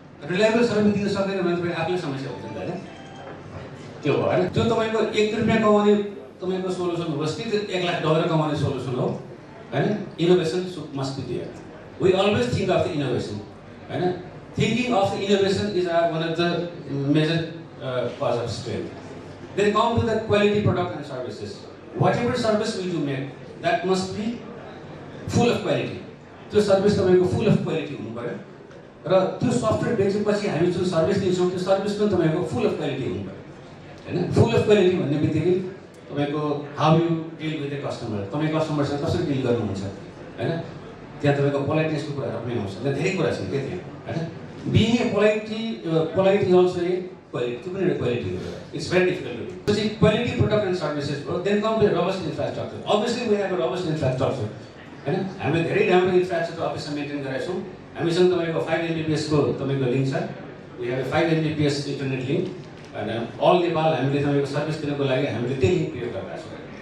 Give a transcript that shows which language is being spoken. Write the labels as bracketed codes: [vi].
[ne] Reliable service दिन सक्दैन भने तपाईँ आफ्नै समस्या हुन्छ नि त, त्यो हो होइन। त्यो तपाईँको 1 रुपियाँ कमाउने तपाईँको सोल्युसन होस् कि त्यो $1,00,000 कमाउने सोल्युसन हो होइन। [en] Innovation must be there. We always think of the innovation होइन। Thinking of the innovation is one of the major cause of strength. Then come to the quality product and services. Whatever service we do make, that must be full of quality. [ne] त्यो service तपाईँको [en] full of quality [ne] हुनु पर्यो र त्यो software बेचेपछि हामी जुन service दिन्छौँ त्यो सर्भिस पनि तपाईँको फुल अफ क्वालिटी हुनु पर्यो होइन। फुल अफ क्वालिटी भन्ने बित्तिकै तपाईँको [en] how you deal with the customer, [ne] तपाईँ कस्टमरसँग कसरी डिल गर्नुहुन्छ होइन। त्यहाँ तपाईँको पोलाइटनेसको कुराहरू पनि आउँछ, धेरै कुरा छन् क्या त्यहाँ होइन। [en] being a polite is also a quality, [ne] त्यो पनि एउटा क्वालिटी हो। [en] It's very difficult to do. [ne] पछि क्वालिटी प्रोडक्ट एन्ड सर्भिसेस भयो। [en] Then come to robust infrastructure. Obviously we have a robust infrastructure होइन। [ne] हामीले धेरै राम्रो इन्फ्रास्ट्रक्चर अफिसमा मेन्टेन गरेका छौँ। हामीसँग तपाईँको 5 Mbps को तपाईँको लिङ्क छ। [en] we have a 5 Mbps internet link [ne] होइन। अल नेपाल हामीले तपाईँको सर्भिस दिनको लागि हामीले त्यही लिङ्क क्रिएट गरेका छौँ।